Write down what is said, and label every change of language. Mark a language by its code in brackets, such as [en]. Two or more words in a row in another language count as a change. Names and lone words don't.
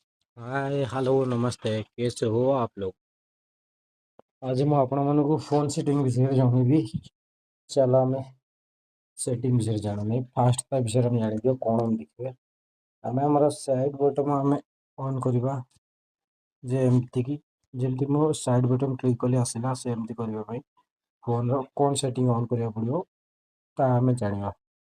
[en] hi hello [hi] नमस्ते कैसे हो आप लोग। [or] आज ମୁଁ ଆପଣମାନଙ୍କୁ [en] phone setting [or] ବିଷୟରେ ଜଣେଇବି। ଚାଲ ଆମେ ସେଟିଂ ବିଷୟରେ ଜାଣିବା। ଫାଷ୍ଟ ତା ବିଷୟରେ ଆମେ ଜାଣିଦିଅ କ'ଣ ଦେଖିବା। ଆମେ ଆମର [en] side button [or] ଆମେ ଅନ୍ କରିବା। ଯେ ଏମିତିକି ଯେମିତି ମୁଁ [en] side button click [or] କଲି ଆସିଲା, ସେମିତି କରିବା ପାଇଁ ଫୋନ୍ର କ'ଣ [en] setting on [or] କରିବାକୁ ପଡ଼ିବ ତାହା ଆମେ ଜାଣିବା।